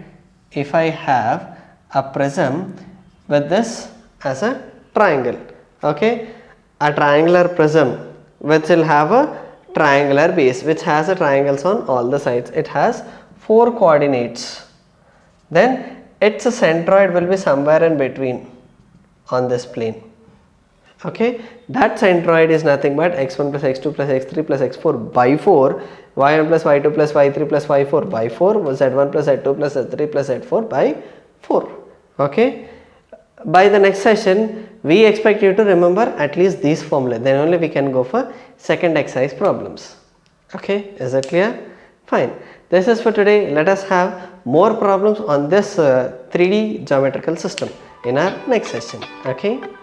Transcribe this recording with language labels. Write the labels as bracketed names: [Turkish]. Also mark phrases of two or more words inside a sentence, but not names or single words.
[English] If I have a prism with this as a triangle, okay, a triangular prism which will have a triangular base, which has a triangles on all the sides, it has 4 coordinates, then its centroid will be somewhere in between on this plane, okay. That centroid is nothing but x1 plus x2 plus x3 plus x4 by 4, y1 plus y2 plus y3 plus y4 by 4, z1 plus z2 plus z3 plus z4 by 4, okay. By the next session, we expect you to remember at least these formulae, then only we can go for second exercise problems, okay. Is it clear? Fine. This is for today. Let us have more problems on this 3D geometrical system in our next session, okay.